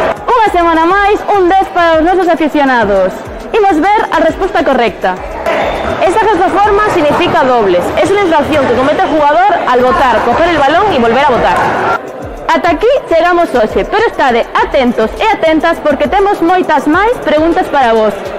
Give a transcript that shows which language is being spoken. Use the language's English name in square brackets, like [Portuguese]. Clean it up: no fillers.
[Galician] Unha semana máis, un 10 para os nosos aficionados. Imos ver a resposta correcta. [Spanish] Esa forma significa dobles. Es una infracción que comete el jugador al botar, coger el balón y volver a botar. [Galician] Ata aquí chegamos hoxe, pero estade atentos e atentas porque temos moitas máis preguntas para vos.